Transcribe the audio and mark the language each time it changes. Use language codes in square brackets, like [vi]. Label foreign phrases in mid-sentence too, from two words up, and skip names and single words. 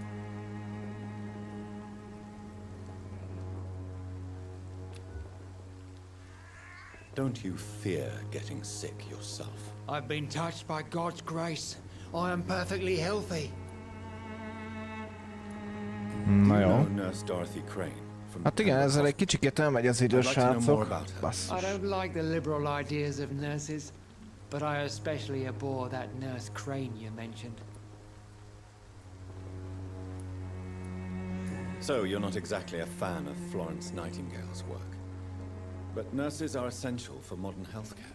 [en] Don't you fear getting sick yourself? I've been touched by God's grace. I am perfectly healthy. [hu] Na jó. [en] Nurse Dorothy Crane. [hu] Hát igen, ezzel egy kicsikét elmegy az idő, srácok. [en] I don't like the liberal ideas of nurses, but I especially abhor that Nurse Crane you mentioned. So, you're not exactly a fan of Florence Nightingale's work. But nurses are essential for modern healthcare.